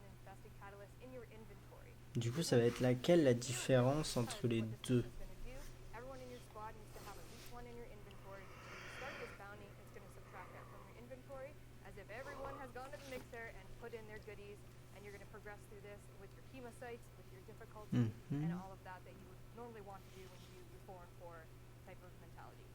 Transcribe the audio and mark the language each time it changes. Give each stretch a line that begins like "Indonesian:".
English: infested catalyst in your inventory.
French: Du coup, ça va être laquelle la différence entre les deux?
English: Everyone in your squad needs to have at least one in your inventory. When you start this bounty, it's going to subtract that from your inventory as if everyone has gone to the mixer and put in their goodies, and you're going to progress through this with your hemosites, with your difficulty, and all of that that you would normally want to do when you do your 4 and 4 type of mentality.